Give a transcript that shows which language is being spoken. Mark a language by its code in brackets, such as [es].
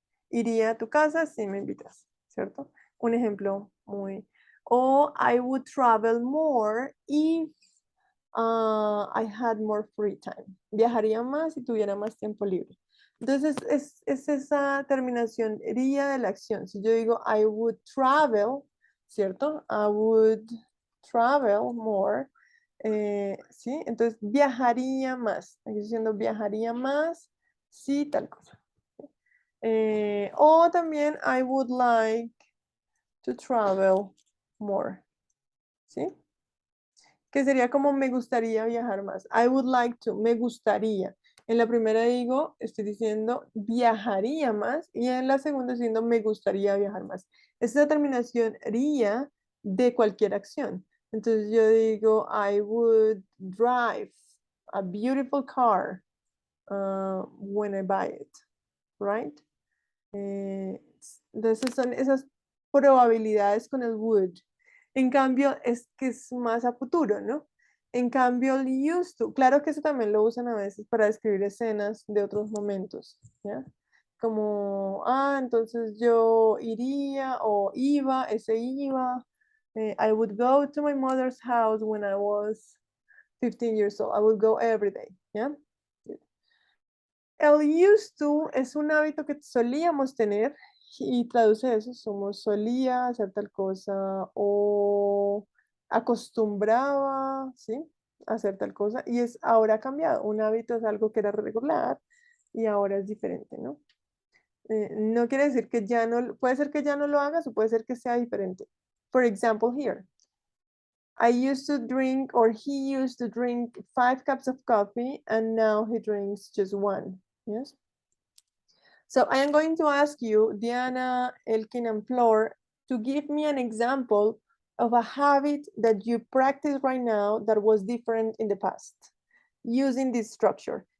[es] Iría a tu casa si me invitas, ¿cierto? Un ejemplo muy. [en] O I would travel more if I had more free time. [es] Viajaría más si tuviera más tiempo libre. Entonces es esa terminación iría de la acción. Si yo digo [en] I would travel, [es] ¿cierto? [en] I would travel more. [es] ¿Sí? Entonces viajaría más. Aquí estoy diciendo viajaría más si tal cosa. O también [en] I would like to travel more. [es] ¿Sí? Que sería como me gustaría viajar más. [en] I would like to, [es] me gustaría. En la primera digo, estoy diciendo viajaría más y en la segunda diciendo me gustaría viajar más. Es la terminación ría de cualquier acción. Entonces yo digo, [en] I would drive a beautiful car when I buy it, right? [es] Entonces son esas probabilidades con el would. En cambio, es que es más a futuro, ¿no? En cambio, el used to, claro que eso también lo usan a veces para describir escenas de otros momentos, ¿ya? Como, entonces yo iría o iba, ese iba. [en] I would go to my mother's house when I was 15 years old. I would go every day, [es] ¿ya? El used to es un hábito que solíamos tener y traduce eso, somos solía hacer tal cosa o acostumbraba, ¿sí? A hacer tal cosa y es ahora ha cambiado. Un hábito es algo que era regular y ahora es diferente, ¿no? No quiere decir que ya no, puede ser que ya no lo hagas o puede ser que sea diferente. [en] For example, here. I used to drink, or he used to drink 5 cups of coffee and now he drinks just one. Yes. So I am going to ask you, Diana, Elkin, and Flor, to give me an example of a habit that you practice right now that was different in the past using this structure.